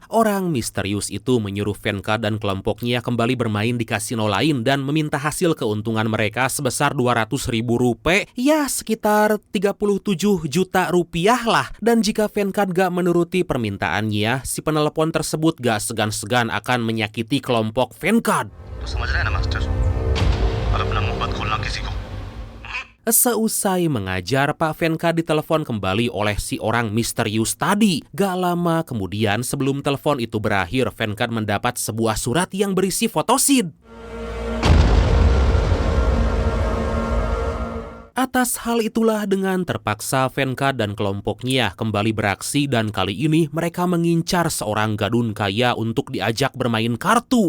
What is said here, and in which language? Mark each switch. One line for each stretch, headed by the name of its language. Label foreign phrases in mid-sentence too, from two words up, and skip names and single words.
Indonesian: Orang misterius itu menyuruh Venkat dan kelompoknya kembali bermain di kasino lain dan meminta hasil keuntungan mereka sebesar 200.000 rupiah, ya sekitar 37 juta rupiah lah. Dan jika Venkat gak menuruti permintaannya, si penelpon tersebut gak segan-segan akan menyakiti kelompok Venkat.
Hindi: समझ रहे हैं ना मास्टर? और अपना मुंह मत खोलना किसी को.
Indonesian: Seusai mengajar, Pak Venkat ditelepon kembali oleh si orang misterius tadi. Gak lama kemudian, sebelum telepon itu berakhir, Venkat mendapat sebuah surat yang berisi foto Sid. Atas hal itulah dengan terpaksa Venkat dan kelompoknya kembali beraksi, dan kali ini mereka mengincar seorang gadun kaya untuk diajak bermain kartu.